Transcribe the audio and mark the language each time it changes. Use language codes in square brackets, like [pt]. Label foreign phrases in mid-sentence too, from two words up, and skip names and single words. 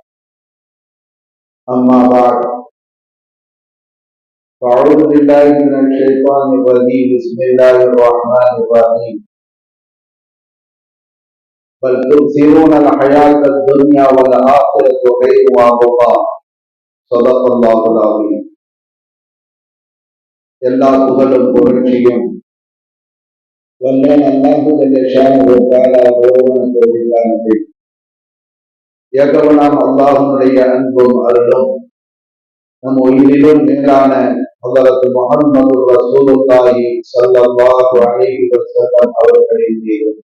[ar] أما بعد فأعوذ بالله من الشيطان الرجيم بسم الله الرحمن الرحيم بل تؤثرون الحياة الدنيا والآخرة خير وأبقى صدق الله العظيم [ta] எல்லா புகழும் புகழ்ச்சியும் வல்லோன் [ar] الله جل شأنه تعالى [ta] ஒருவனுக்கு உரித்தானது. ஏகவனாம் அல்லாஹ்வுடைய அன்பும் அருளும் நம் உயிரிலும் மேலான ஹஜ்ரத் முஹம்மது [ar] رسول الله صلى الله عليه وسلم [ta] அவர்களின் மீதும்